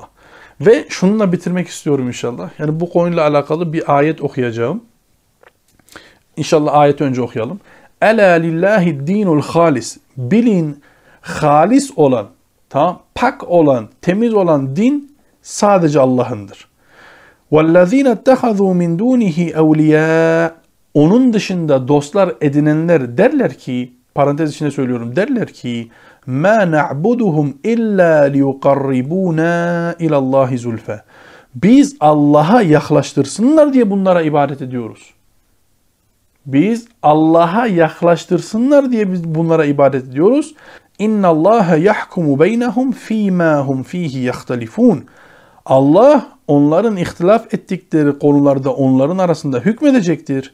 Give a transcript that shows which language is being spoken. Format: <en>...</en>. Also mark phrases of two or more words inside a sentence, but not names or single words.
<tr>Ve şununla bitirmek istiyorum inşallah. Yani bu konuyla alakalı bir ayet okuyacağım. İnşallah ayeti önce okuyalım.</tr> <ar>ألا لله الدين الخالص.</ar> <tr>Bilin, halis olan, tamam, pak olan, temiz olan din sadece Allah'ındır.</tr> <ar>وَالَّذ۪ينَ اتَّخَذُوا مِنْ دُونِهِ اَوْلِيَاءَ</ar> <tr>Onun dışında dostlar edinenler derler ki, parantez içinde söylüyorum, derler ki</tr> <ar>مَا نَعْبُدُهُمْ اِلَّا لِيُقَرِّبُونَا اِلَى اللّٰهِ زُلْفَ</ar> <tr>Biz Allah'a yaklaştırsınlar diye bunlara ibadet ediyoruz. Biz Allah'a yaklaştırsınlar diye biz bunlara ibadet ediyoruz.</tr> <ar>إن الله يحكم بينهم فيما هم فيه يختلفون.</ar> <tr>Allah onların ihtilaf ettikleri konularda onların arasında hükmedecektir.</tr>